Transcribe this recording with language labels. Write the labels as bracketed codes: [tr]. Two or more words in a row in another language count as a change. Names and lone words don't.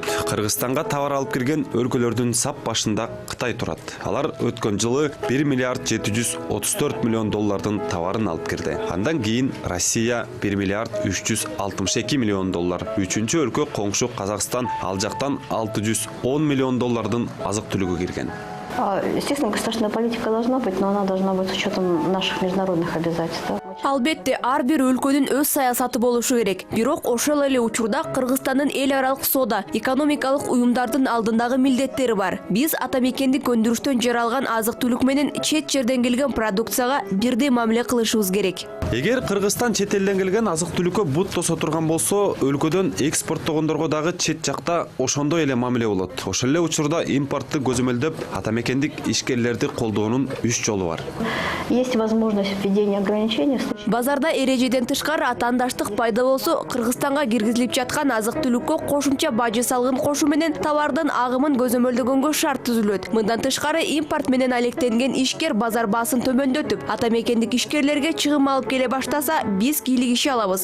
[ky] Кыргызстанга товар алып кирген өлкөлөрдүн сап башында Кытай турат. Алар өткөн жылы 1 миллиард 734 миллион доллардын товарын алып кирди. Андан кийин Россия 1 миллиард 362 миллион доллар. Үчүнчү өлкө коңшу Казакстан, ал жактан 610 миллион доллардын азык-түлүгү кирген. [ru] Естественно, государственная политика должна быть, но она должна быть с учетом наших международных обязательств. [ky] Албетте, ар бир өлкөнүн өз саясаты болушу керек. Бирок ошол эле учурда Кыргызстандын эл аралык соода, экономикалык уюмдардын алдындагы милдеттери бар. Биз атамекендик өндүрүштөн жаралган азык-түлүк менен чет жерден келген продукцияга бирдей мамиле кылышыбыз керек. Эгер Кыргызстан чет элден келген азык-түлүккө бут тосо турган болсо, өлкөдөн экспорттогондорго дагы чет жакта ошондой эле мамиле болот. Ошол эле учурда импортты көзөмөлдөп, атамекендик ишкерлерди колдоонун 3 жолу бар. [ru] Есть возможность введения ограничений. [ky] Базарда эрежеден тышкары атаандаштык пайда болсо, Кыргызстанга киргизилип жаткан азык-түлүккө кошумча бажы салыгын кошуу менен товардын агымын көзөмөлдөгөнгө шарт түзүлөт. Мындан тышкары импорт менен алектенген ишкер базар баасын төмөндөтүп, атамекендик ишкерлерге чыгым алып келе баштаса, биз кийлигише алабыз.